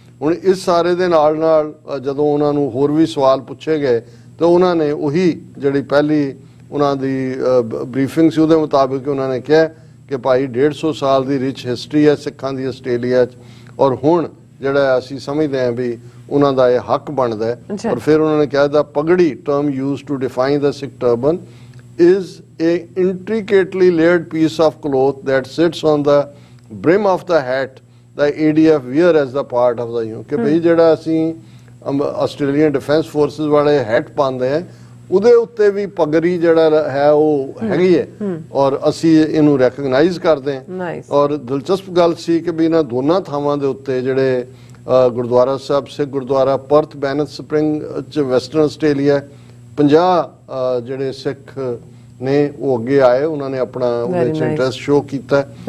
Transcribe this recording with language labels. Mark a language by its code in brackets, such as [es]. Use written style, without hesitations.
[pa] ਹੁਣ ਇਸ ਸਾਰੇ ਦੇ ਨਾਲ ਨਾਲ ਜਦੋਂ ਉਹਨਾਂ ਨੂੰ ਹੋਰ ਵੀ ਸਵਾਲ ਪੁੱਛੇ ਗਏ ਤਾਂ ਉਹਨਾਂ ਨੇ ਉਹੀ ਜਿਹੜੀ ਪਹਿਲੀ ਉਹਨਾਂ ਦੀ ਬਰੀਫਿੰਗ ਸੀ ਉਹਦੇ ਮੁਤਾਬਿਕ ਉਹਨਾਂ ਨੇ ਕਿਹਾ ਕਿ ਭਾਈ 150 ਸਾਲ ਦੀ ਰਿਚ ਹਿਸਟਰੀ ਹੈ ਸਿੱਖਾਂ ਦੀ ਆਸਟ੍ਰੇਲੀਆ 'ਚ ਔਰ ਹੁਣ ਜਿਹੜਾ ਅਸੀਂ ਸਮਝਦੇ ਹਾਂ ਵੀ ਉਹਨਾਂ ਦਾ ਇਹ ਹੱਕ ਬਣਦਾ ਹੈ। ਔਰ ਫਿਰ ਉਹਨਾਂ ਨੇ ਕਿਹਾ [en] The pagri term used to define the Sikh turban is a intricately layered piece of cloth that sits on the brim of the hat the ADF wear as the part of the uniform। [pa] ਕਿ ਭਈ ਜਿਹੜਾ ਅਸੀਂ Australian defence forces ਵਾਲੇ hat ਪਾਉਂਦੇ ਆ ਉਹਦੇ ਉੱਤੇ ਵੀ ਪਗੜੀ ਜਿਹੜਾ ਹੈ ਉਹ ਹੈਗੀ ਹੈ ਔਰ ਅਸੀਂ ਇਹਨੂੰ ਰੈਕਗਨਾਈਜ਼ ਕਰਦੇ ਹਾਂ। ਔਰ ਦਿਲਚਸਪ ਗੱਲ ਸੀ ਕਿ ਵੀ ਇਹਨਾਂ ਦੋਨਾਂ ਥਾਵਾਂ ਦੇ ਉੱਤੇ ਜਿਹੜੇ ਗੁਰਦੁਆਰਾ ਸਾਹਿਬ ਸਿੱਖ ਗੁਰਦੁਆਰਾ ਪਰਥ ਬੈਨੇਟ ਸਪ੍ਰਿੰਗ 'ਚ ਵੈਸਟਰਨ ਆਸਟ੍ਰੇਲੀਆ 50 ਜਿਹੜੇ ਸਿੱਖ ਨੇ ਉਹ ਅੱਗੇ ਆਏ, ਉਹਨਾਂ ਨੇ ਆਪਣਾ ਉਹਦੇ 'ਚ ਇੰਟਰਸਟ ਸ਼ੋਅ ਕੀਤਾ।